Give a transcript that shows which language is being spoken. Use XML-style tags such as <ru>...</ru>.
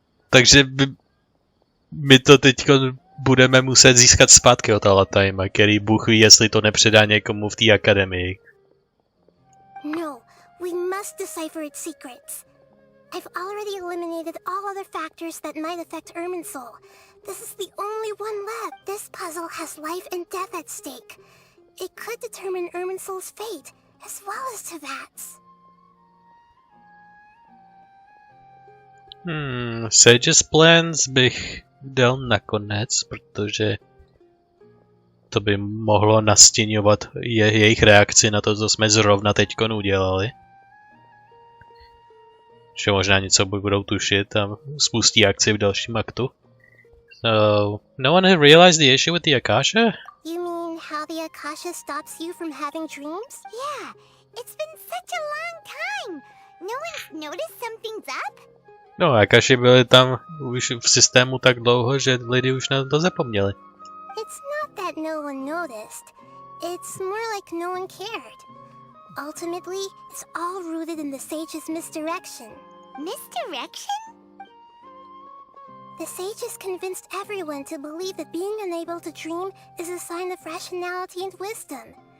<cs>Takže my to teď budeme muset získat zpátky od Alepheima, který Bůh ví, jestli to nepředá někomu v té akademii.</cs> <en>No, we must decipher its secrets. I've already eliminated all other factors that might affect Irminsul. This is the only one left. This puzzle has life and death at stake. It could determine Irminsul's fate, as well as Teyvat's.</en> <cs>Sage's Plans bych dal nakonec, protože to by mohlo nastěňovat jejich reakci na to, co jsme zrovna teďkon udělali. Že možná něco budou tušit a spustí akci v dalším aktu.</cs> <en>So, no one had realized the issue with the Akasha? You mean how the Akasha stops you from having dreams? Yeah, it's been such a long time. No one's noticed something's up?</en> <cs>No a kaši byli tam už v systému tak dlouho, že lidi už na to zapomněli.</cs> <en>It's not that no one noticed. It's more like no one cared. Ultimately, it's all rooted in the sage's misdirection. Misdirection? The sages convinced everyone to believe that being unable to dream is a sign of rationality and wisdom.</en>